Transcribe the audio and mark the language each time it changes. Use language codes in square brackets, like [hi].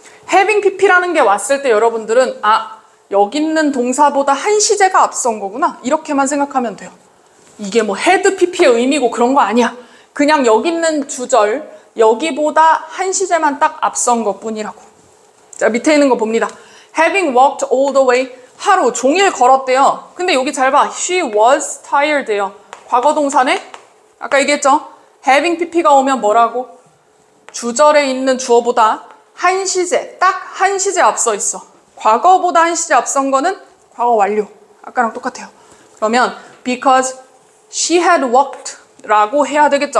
[ko] having pp라는 게 왔을 때 여러분들은 아, 여기 있는 동사보다 한 시제가 앞선 거구나. 이렇게만 생각하면 돼요. 이게 뭐 had pp의 의미고 그런 거 아니야. 그냥 여기 있는 주절, 여기보다 한 시제만 딱 앞선 것 뿐이라고. 자, 밑에 있는 거 봅니다. [en] Having walked all the way, [ko] 하루 종일 걸었대요. 근데 여기 잘 봐. [en] She was tired예요. [ko] 과거 동사네? 아까 얘기했죠? Having pp가 오면 뭐라고? 주절에 있는 주어보다 한 시제, 딱 한 시제 앞서 있어. 과거보다 한 시제 앞선 거는 과거 완료. 아까랑 똑같아요. 그러면 [en] because she had walked [ko] 라고 해야 되겠죠.